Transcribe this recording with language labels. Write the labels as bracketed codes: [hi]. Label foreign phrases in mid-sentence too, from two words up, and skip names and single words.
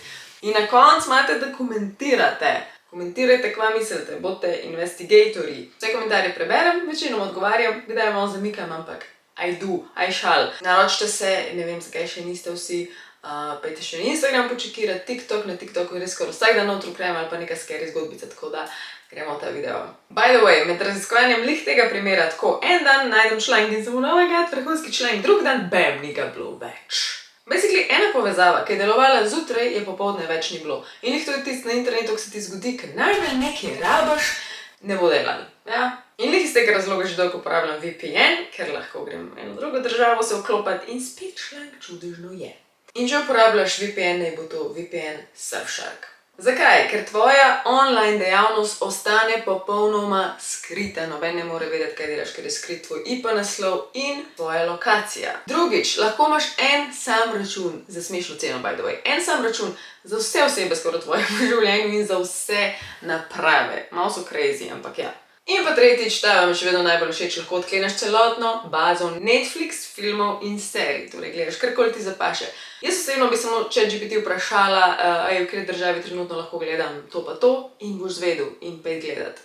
[sl] In na koncu imate, da komentirate. Komentirajte, kva mislite, bodite investigatorji. Vse komentarje preberem, večinoma odgovarjam, kdaj malo zamikam, ampak [en] I do, I shall. [sl] Naročite se, ne vem, zakaj še niste vsi, pejte še na Instagram počekirati, TikTok, na TikToku je res skoraj vsak dan [en] true crime [sl] ali pa neka scary zgodbica, tako da gremo v ta video. [en] By the way, [sl] med raziskovanjem lih tega primera, tako en dan najdem članek in sem [en] oh my god, [sl] vrhunski članek, drug dan bam, ni ga bilo več. Basically, ena povezava, ki je delovala zjutraj, je popoldne več ni bilo. In jih tudi tisti na internetu, ko se ti zgodi, ker najbolj nekaj rabaš, ne bo delali. Ja? In lih iz tega razloga že dolgo uporabljam VPN, ker lahko grem v eno drugo državo se vklopati in spet članek čudežno je. In če uporabljaš VPN, naj bo to VPN Surfshark. Zakaj? Ker tvoja online dejavnost ostane popolnoma skrita. Noben ne more vedeti, kaj delaš, ker je skrit tvoj IP naslov in tvoja lokacija. Drugič, lahko imaš en sam račun, za smešno ceno [en] by the way, [sl] en sam račun za vse osebe skoraj v tvojem življenju in za vse naprave. Malo so crazy, ampak ja. In pa tretjič, ta vam še vedno najbolj všeč, lahko odkleneš celotno bazo Netflix filmov in serij, torej gledaš karkoli ti zapaše. Jaz osebno bi samo ChatGPT vprašala, v kateri državi trenutno lahko gledam to pa to in boš zvedel in pej gledat.